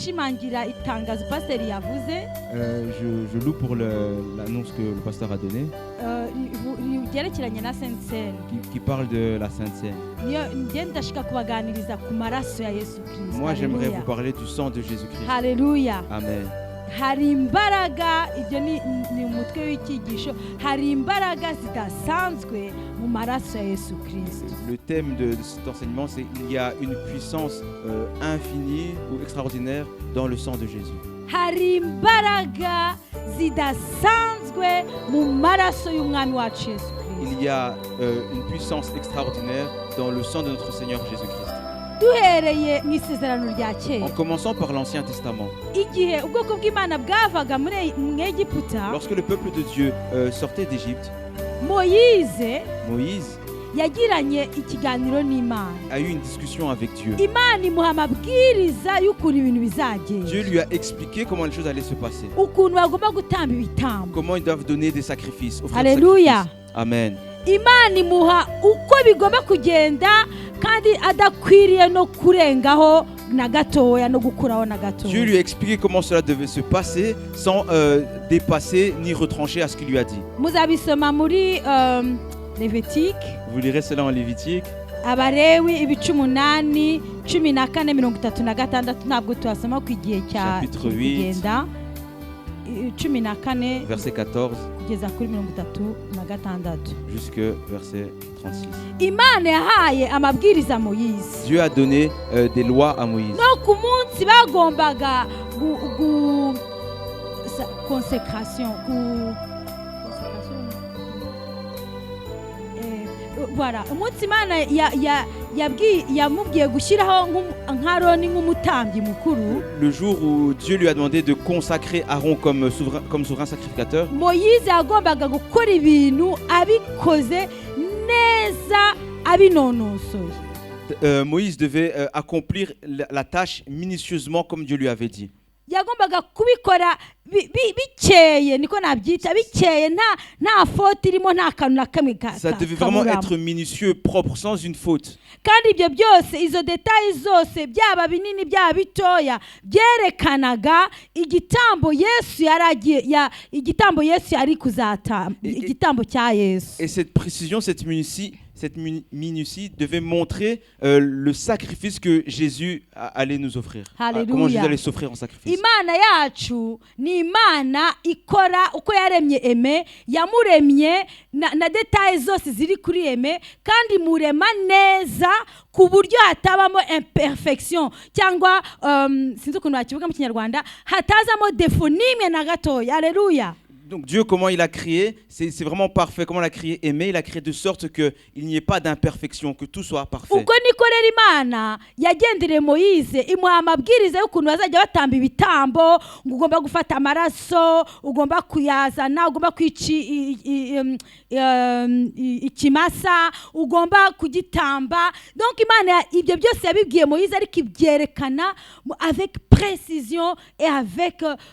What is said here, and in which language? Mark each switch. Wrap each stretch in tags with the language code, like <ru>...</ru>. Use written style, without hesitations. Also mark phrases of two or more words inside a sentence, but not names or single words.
<rw>gushimangira itangazo pasiteri yavuze</rw> <fr>je loue pour l'annonce que le pasteur a donnée,</fr> <rw>ryerekeranye na Sainte Seine.</rw> <fr>qui parle de la Sainte Seine.</fr> <rw>Niyo njye ndashaka kubaganiriza ku maraso ya Yesu Kristo.</rw> <fr>Moi, j'aimerais Haleluya. vous parler du sang de Jésus-Christ. Haleluya. Amen.</fr> <rw>Hari imbaraga, ibyo ni umutwe w'icyigisho, hari imbaraga zidasanzwe mu maraso ya Yesu Kristo.</rw> <fr>Le thème de cet enseignement, c'est qu'il y a une puissance infinie ou extraordinaire dans le sang de Jésus.</fr> <rw>Hari imbaraga zidasanzwe mu maraso y'umwami wacu Yesu Kristo.</rw> <fr>Il y a une puissance extraordinaire dans le sang de notre Seigneur Jésus-Christ.</fr> <rw>Duhereye mu isezerano rya</rw> <fr>En</fr> <rw>kera,</rw> <fr>commençant par l'Ancien Testament,</fr> <rw>igihe ubwoko bw'Imana bwavaga mu Egiputa,</rw> <fr>lorsque le peuple de Dieu sortait d'Égypte, Moïse</fr> <rw>yagiranye ikiganiro n'Imana.</rw> <fr>a eu une discussion avec Dieu.</fr> <rw>Imana imuha amabwiriza y'ukuntu ibintu bizagenda,</rw> <fr>Dieu lui a expliqué comment les choses allaient se passer,</fr> <rw>ukuntu bagomba gutamba ibitambo.</rw> <fr>comment ils doivent donner des sacrifices, offrir des Haleluya. sacrifices. Amen.</fr> <rw>Imana imuha uko bigomba kugenda kandi adakwiriye no kurengaho na gatoya no gukuraho na</rw> <fr>Dieu</fr> <rw>gatoya.</rw> <fr>lui a expliqué comment cela devait se passer sans dépasser ni retrancher à ce qu'il lui a dit.</fr> <rw>Muzabisoma muri Levitique,</rw> <fr>Vous lirez cela en Lévitique,</fr> <rw>Abalewi ibice 8, 14:36 ntabwo tuhasoma ku igihe cya</rw> <fr>Chapitre 8.</fr> <rw>kugenda 14</rw> <fr>verset 14</fr> <rw>kugeza kuri 36</rw> <fr>jusqu'au verset 36.</fr> <rw>Imana yahaye amabwiriza Moyize.</rw> <fr>Dieu a donné des lois à Moïse.</fr> <rw>No ku munsi bagombaga</rw> <fr>consécration voilà,</fr> <rw>umunsi Imana yamubwiye gushyiraho nk'Aroni nk'umutambyi mukuru.</rw> <fr>Le jour où Dieu lui a demandé de consacrer Aaron comme souverain sacrificateur,</fr> <rw>Moyize yagombaga gukora ibintu abikoze neza abinonosoye.</rw> <fr>Moïse devait accomplir la tâche minutieusement comme Dieu lui avait dit.</fr> <rw>Yagombaga kubikora bikeye, niko nabyita, bikeye nta faute irimo, nta kantu na kamwe</rw> <fr>Ça devait vraiment être minutieux, propre, sans une faute.</fr> <rw>kandi ibyo byose, izo details zose, byaba binini byaba bitoya, byerekanaga igitambo Yesu yari kuzatamba, igitambo cya Yesu.</rw> <fr>Et cette précision, cette minutie devait montrer le sacrifice que Jésus allait nous offrir. Comment Jésus allait s'offrir en sacrifice.</fr> <rw>Imana yacu ni Imana ikora uko yaremye Eme, yamuremye na details zose ziri kuri Eme, kandi murema neza ku buryo hatabamo imperfection cyangwa sinzi ukuntu bakivuga mu Kinyarwanda, hatazamo defo n'imwe na gatoya. Haleluya.</rw> <fr>Donc Dieu, comment il a créé, c'est vraiment parfait. Comment il a créé Aimé, il a créé de sorte qu'il n'y ait pas d'imperfection, que tout soit parfait.</fr> <rw>Ubwo niko rero Imana yagendere Moyize, imuha amabwiriza y'ukuntu bazajya batamba ibitambo, ngo ugomba gufata amaraso, ugomba kuyazana, ugomba kwica ikimasa, ugomba kugitamba. Donc Imana ibyo byose yabibwiye Moyize, ariko ibyerekana</rw> <fr>avec précision et avec</fr>